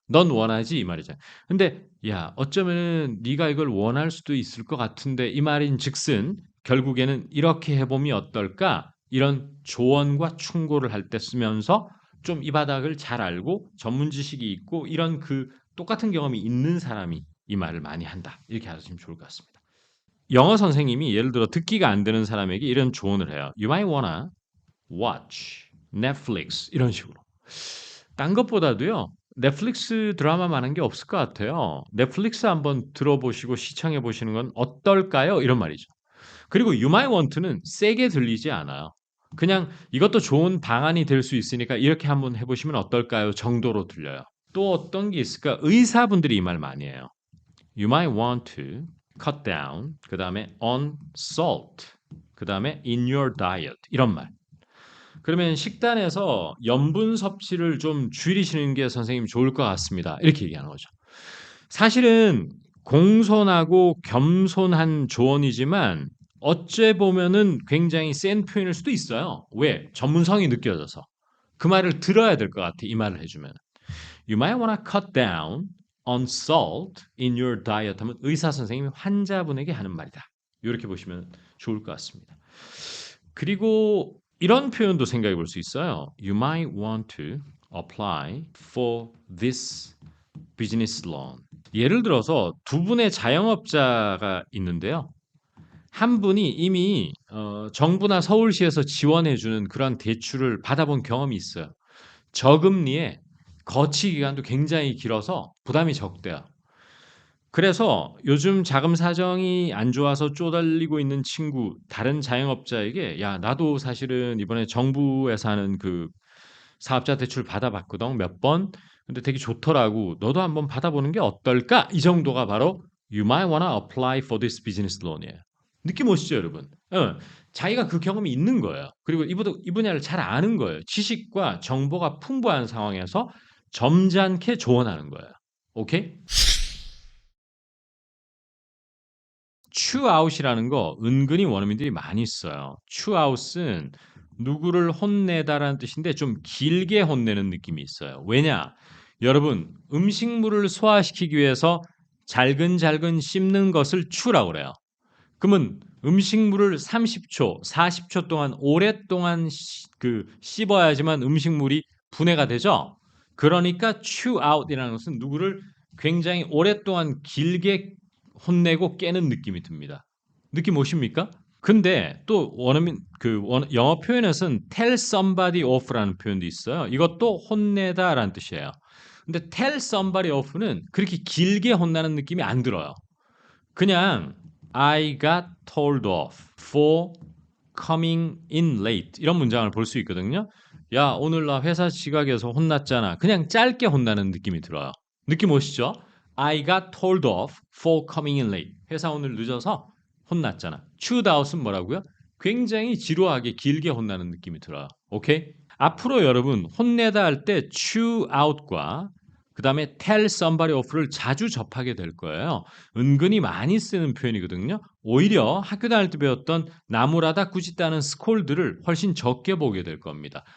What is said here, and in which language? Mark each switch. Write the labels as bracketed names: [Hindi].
[Korean] 넌 원하지 이 말이잖아요. 근데 야 어쩌면은 네가 이걸 원할 수도 있을 것 같은데 이 말인즉슨 결국에는 이렇게 해보면 어떨까? 이런 조언과 충고를 할 때 쓰면서 좀 이 바닥을 잘 알고 전문 지식이 있고 이런 그 똑같은 경험이 있는 사람이 이 말을 많이 한다. 이렇게 하시면 좋을 것 같습니다. 영어 선생님이 예를 들어 듣기가 안 되는 사람에게 이런 조언을 해요. [English] You might wanna watch Netflix [Korean] 이런 식으로. 딴 것보다도요. 넷플릭스 드라마만한 게 없을 것 같아요. 넷플릭스 한번 들어보시고 시청해 보시는 건 어떨까요? 이런 말이죠. 그리고 [English] You might want [Korean] 는 세게 들리지 않아요. 그냥 이것도 좋은 방안이 될 수 있으니까 이렇게 한번 해보시면 어떨까요? 정도로 들려요. 또 어떤 게 있을까? 의사분들이 이 말 많이 해요. [English] You might want to cut down, [Korean] 그 다음에 [English] on salt, 그 다음에 in your diet 이런 말. [Korean] 그러면 식단에서 염분 섭취를 좀 줄이시는 게 선생님 좋을 것 같습니다. 이렇게 얘기하는 거죠. 사실은 공손하고 겸손한 조언이지만 어째 보면은 굉장히 센 표현일 수도 있어요. 왜? 전문성이 느껴져서. 그 말을 들어야 될 것 같아. 이 말을 해주면. [English] You might want to cut down on salt in your diet [Korean] 하면 의사 선생님이 환자분에게 하는 말이다. 이렇게 보시면 좋을 것 같습니다. 그리고 이런 표현도 생각해 볼 수 있어요. [English] You might want to apply for this business loan. [Korean] 예를 들어서 두 분의 자영업자가 있는데요. 한 분이 이미 정부나 서울시에서 지원해주는 그런 대출을 받아본 경험이 있어요. 저금리에 거치 기간도 굉장히 길어서 부담이 적대요. 그래서 요즘 자금 사정이 안 좋아서 쪼달리고 있는 친구, 다른 자영업자에게 야, 나도 사실은 이번에 정부에서 하는 그 사업자 대출 받아봤거든, 몇 번. 근데 되게 좋더라고. 너도 한번 받아보는 게 어떨까? 이 정도가 바로 [English] You might wanna apply for this business loan이에요. [Korean] 느낌 오시죠, 여러분? 자기가 그 경험이 있는 거예요. 그리고 이 분야를 잘 아는 거예요. 지식과 정보가 풍부한 상황에서 점잖게 조언하는 거예요. 오케이? 추아웃이라는 거 은근히 원어민들이 많이 써요. 추아웃은 누구를 혼내다라는 뜻인데 좀 길게 혼내는 느낌이 있어요. 왜냐? 여러분, 음식물을 소화시키기 위해서 잘근잘근 씹는 것을 추라고 그래요. 그러면 음식물을 30초, 40초 동안 오랫동안 씹어야지만 음식물이 분해가 되죠. 그러니까 chew out이라는 것은 누구를 굉장히 오랫동안 길게 혼내고 깨는 느낌이 듭니다. 느낌 오십니까? 근데 또 원어민 영어 표현에서는 tell somebody off라는 표현도 있어요. 이것도 혼내다라는 뜻이에요. 근데 tell somebody off는 그렇게 길게 혼나는 느낌이 안 들어요. 그냥 [English] I got told off for coming in late [Korean] 이런 문장을 볼 수 있거든요. 야, 오늘 나 회사 지각해서 혼났잖아. 그냥 짧게 혼나는 느낌이 들어요. 느낌 오시죠? [English] I got told off for coming in late. [Korean] 회사 오늘 늦어서 혼났잖아. chewed out은 뭐라고요? 굉장히 지루하게 길게 혼나는 느낌이 들어요. 오케이? 앞으로 여러분 혼내다 할 때 chew out과 그 다음에 tell somebody off를 자주 접하게 될 거예요. 은근히 많이 쓰는 표현이거든요. 오히려 학교 다닐 때 배웠던 나무라다 꾸짖다는 스콜드를 훨씬 적게 보게 될 겁니다.